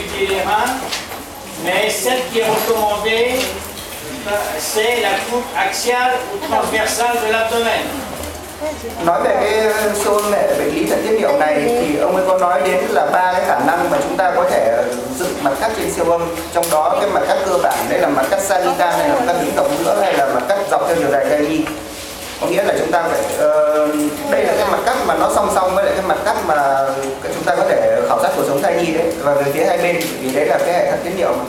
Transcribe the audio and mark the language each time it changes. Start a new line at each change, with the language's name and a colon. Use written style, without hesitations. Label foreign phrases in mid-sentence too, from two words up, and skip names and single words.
French: étudié les reins, mais celle qui est recommandée, c'est la coupe axiale ou transversale de l'abdomen.
Vietnamese: Nói về cái siêu âm hệ bệnh lý thận tiết niệu này thì ông ấy có nói đến là ba cái khả năng mà chúng ta có thể dựng mặt cắt trên siêu âm, trong đó cái mặt cắt cơ bản đấy là mặt cắt sagittal hay là mặt cắt đứng cộng giữa hay là mặt cắt dọc theo chiều dài thai nhi. Có nghĩa là chúng ta phải đây là cái mặt cắt mà nó song song với lại cái mặt cắt mà chúng ta có thể khảo sát cuộc sống thai nhi đấy, và về phía hai bên vì đấy là cái hệ thận tiết niệu mà.